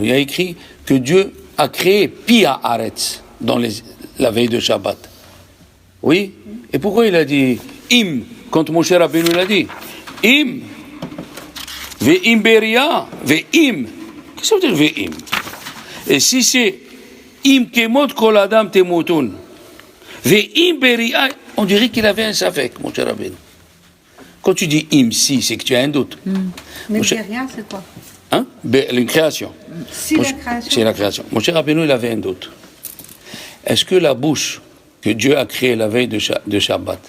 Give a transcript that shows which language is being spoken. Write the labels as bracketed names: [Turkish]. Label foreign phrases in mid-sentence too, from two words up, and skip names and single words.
[French] Il a écrit que Dieu a créé [Hebrew] פי הארץ [French] dans la veille de Shabbat. Oui? Et pourquoi il a dit Im, quand Moshe Rabbeinu l'a dit Im, [Hebrew] ואם בריאה, [French] Ve'im. Qu'est-ce que ça veut dire Ve'im? Et si c'est [Hebrew] אם כמות כל אדם ימותון, ואם בריאה, [French] on dirait qu'il avait un safek, Moshe Rabbeinu. Quand tu dis Im, si, c'est que tu as un doute. Mais Moshe... derrière, c'est quoi? Hein? Une création. Si la création. C'est la création. Moshe Rabbeinu, il avait un doute. Est-ce que la bouche que Dieu a créée la veille de Shabbat,